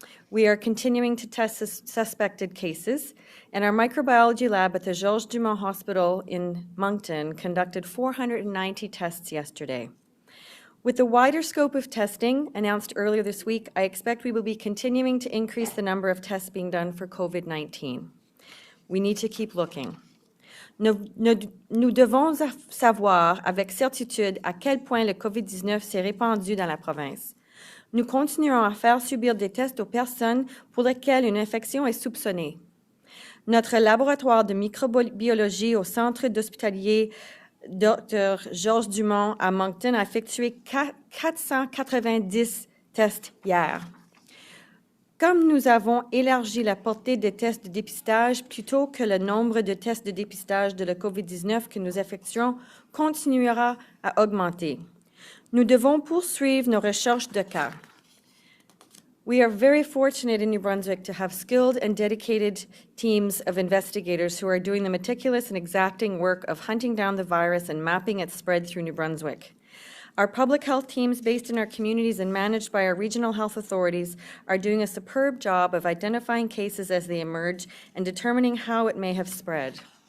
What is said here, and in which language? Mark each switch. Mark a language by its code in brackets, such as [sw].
[en] We are continuing to test suspected cases, and our microbiology lab at the Georges Dumont Hospital in Moncton conducted 490 tests yesterday. With the wider scope of testing announced earlier this week, I expect we will be continuing to increase the number of tests being done for COVID-19. We need to keep looking. [fr] Nous devons savoir avec certitude à quel point le COVID-19 s'est répandu dans la province. Nous continuerons à faire subir des tests aux personnes pour lesquelles une infection est soupçonnée. Notre laboratoire de microbiologie au centre hospitalier Dr. Georges Dumont à Moncton a effectué 490 tests hier. Comme nous avons élargi la portée des tests de dépistage plutôt que le nombre de tests de dépistage de la COVID-19 que nous effectuons continuera à augmenter. Nous devons poursuivre nos recherches de cas. [en] We are very fortunate in New Brunswick to have skilled and dedicated teams of investigators who are doing the meticulous and exacting work of hunting down the virus and mapping its spread through New Brunswick. Our public health teams based in our communities and managed by our regional health authorities are doing a superb job of identifying cases as they emerge and determining how it may have spread.